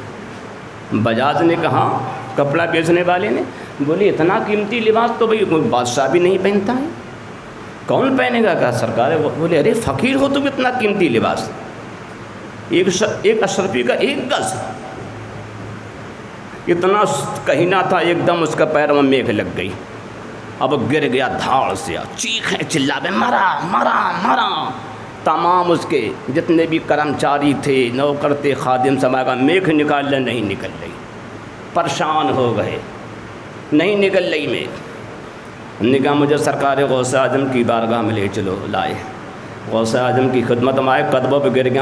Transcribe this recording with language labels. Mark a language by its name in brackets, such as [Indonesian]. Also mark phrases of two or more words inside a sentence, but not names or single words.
[Urdu] بجاج نے کہا، کپڑا بیچنے والے نے، بولے اتنا قیمتی لباس تو بھئی کوئی بادشاہ بھی نہیں پہنتا ہے، کون پہنے گا؟ کہا سرکار ہے۔ بولے ارے فقیر ہو تم اتنا قیمتی لباس، ایک اشرفی کا 1 گز، اتنا کہینا تھا، ایک دم اس کا پیر میں میگھ لگ گئی۔ اب گر گیا دھاڑ سے، چیخیں چلابے، مرا مرا مرا۔ تمام اس کے جتنے بھی کرمچاری تھے، نوکر تھے، خادم سما کا میکھ نکال لے، نہیں نکل رہی، پریشان ہو گئے، نہیں نکل رہی میکھ۔ نے کہا مجھے سرکار غوث اعظم کی بارگاہ میں لے چلو، لائے غوث اعظم کی خدمت میں آئے، قدموں پہ گر گیا۔